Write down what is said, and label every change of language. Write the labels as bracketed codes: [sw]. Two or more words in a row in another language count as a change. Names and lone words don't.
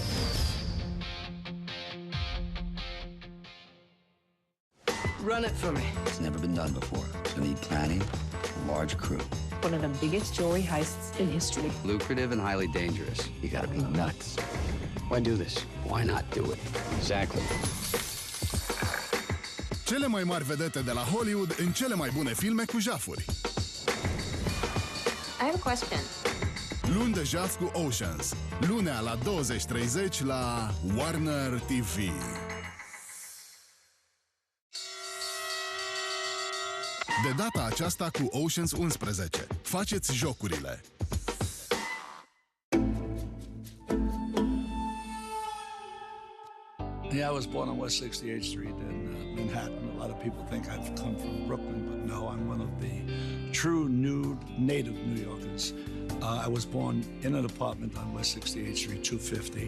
[en] Run it for me. It's never been done before. You need planning, a large crew. One of the biggest jewelry heists in history. Lucrative and highly dangerous. You gotta be nuts. Why do this? Why not do it? Exactly. [ro] Cele mai mari vedete de la Hollywood în cele mai bune filme cu jafuri. [en] I have a question. [ro] Luni de jaf cu Oceans. Lunea la 20:30 la Warner TV. De data aceasta cu Oceans 11. Faceți jocurile! [en] Yeah, I was born on West 68th Street in Manhattan. A lot of people think I've come from Brooklyn, but no, I'm one of the true native New Yorkers. I was born in an apartment on West 68th Street, 250.